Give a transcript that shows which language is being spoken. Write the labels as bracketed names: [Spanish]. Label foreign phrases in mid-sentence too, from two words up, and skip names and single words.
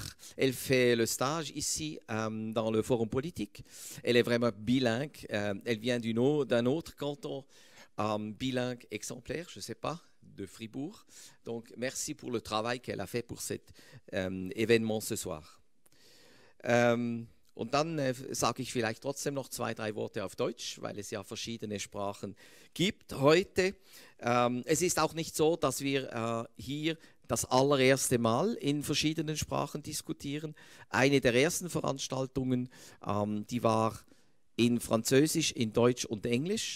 [French] Elle fait le stage ici dans le Forum politique. Elle est vraiment bilingue. Elle vient d'un autre canton bilingue exemplaire, je ne sais pas, de Fribourg. Donc, merci pour le travail qu'elle a fait pour cet événement ce soir. [German] Und dann sage ich vielleicht trotzdem noch 2, 3 Worte auf Deutsch, weil es ja verschiedene Sprachen gibt heute. Es ist auch nicht so, dass wir hier das allererste Mal in verschiedenen Sprachen diskutieren. Eine der ersten Veranstaltungen, die war in Französisch, in Deutsch und Englisch.